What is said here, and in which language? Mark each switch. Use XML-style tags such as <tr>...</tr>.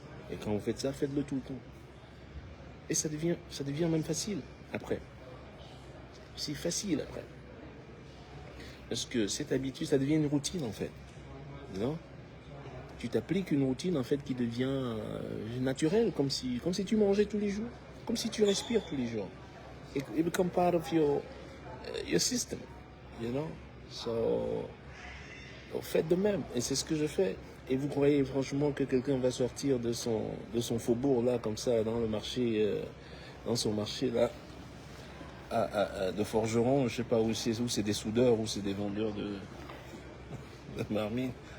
<fr>Et quand vous faites ça, faites-le tout le temps. Et ça devient même facile après. C'est facile après. Parce que cette habitude, ça devient une routine en fait. Non? Tu t'appliques une routine en fait qui devient naturelle, comme si tu mangeais tous les jours, comme si tu respires tous les jours.</fr> <en>It becomes part of your system, you know.</en> <fr>So faites de même, et c'est ce que je fais. Et vous croyez franchement que quelqu'un va sortir de son faubourg là, comme ça, dans le marché, dans son marché là, de forgeron, je sais pas où c'est des soudeurs ou c'est des vendeurs de marmite.</fr>